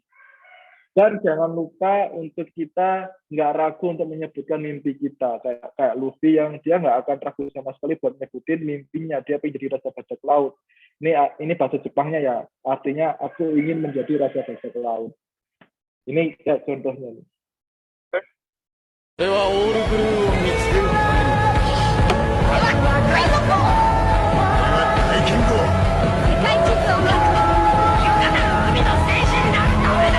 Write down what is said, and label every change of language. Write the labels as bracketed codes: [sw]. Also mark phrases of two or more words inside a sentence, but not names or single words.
[id] Dan jangan lupa untuk kita nggak ragu untuk menyebutkan mimpi kita. Kayak Luffy yang dia nggak akan ragu sama sekali buat nyebutin mimpinya. Dia pengen jadi raja bajak laut. Ini bahasa Jepangnya ya. Artinya aku ingin menjadi raja bajak laut. Ini kayak contohnya nih. [ja] ではオールブルーを見つけるために大剣豪世界地図を描く豊かな海の戦士になるためだ。